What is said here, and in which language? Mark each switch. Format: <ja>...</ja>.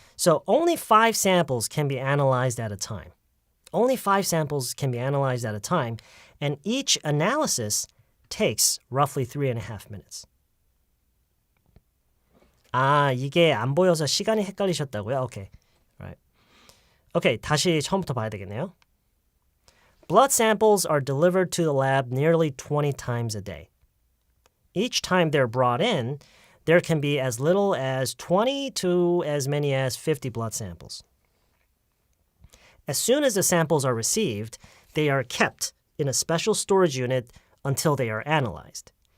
<en>So only 5 samples can be analyzed at a time. Only 5 samples can be analyzed at a time, and each analysis takes roughly 3.5 minutes.</en> <ko>이게 안 보여서 시간이 헷갈리셨다고요?</ko> <en>Okay. Right.</en> <ko>Okay, 다시 처음부터 봐야 되겠네요.</ko> <en>Blood samples are delivered to the lab nearly 20 times a day. Each time they're brought in, there can be as little as 20 to as many as 50 blood samples. As soon as the samples are received, they are kept in a special storage unit until they are analyzed.</en>